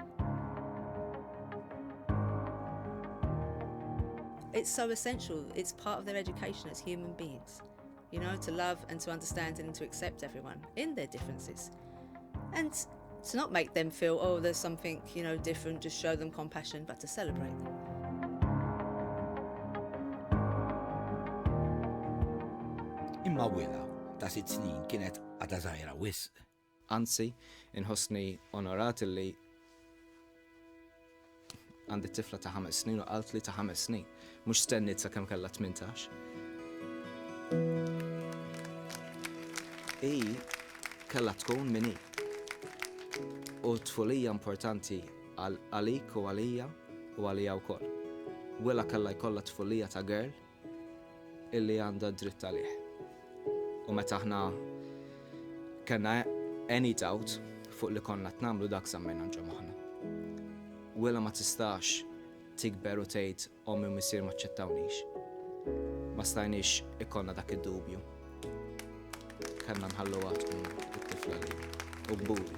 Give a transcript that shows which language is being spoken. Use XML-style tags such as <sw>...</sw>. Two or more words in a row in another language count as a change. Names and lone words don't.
<en>It's so essential. It's part of their education as human beings, you know, to love and to understand and to accept everyone in their differences. And to not make them feel, oh, there's something, you know, different, just show them compassion, but to celebrate them.</en> <mt>Imma Willa ta' 6 snin kienet għadha żgħira wisq. Anzi, inħossni onorat li għandi tifla ta' 5 snin u qalt li ta' 5 snin, mhux stennit sakemm kellha 18. I kellha tkun min hi. U tfulija importanti għalik u għalija u għalija wkoll. Willa kellha jkollha tfulija ta' girl illi għandha dritt għalih. U meta aħna kellna</mt> <en>any doubt</en> <mt>fuq li konna tnamlu dak semmejna ġo moħħna. Willa ma tistax tikber u tgħid ommi u missier ma ċċettawniex. Ma stajniex ikollna dak id-dubju. Kellna nħalluha tkun it-tifla li u gburi.</mt>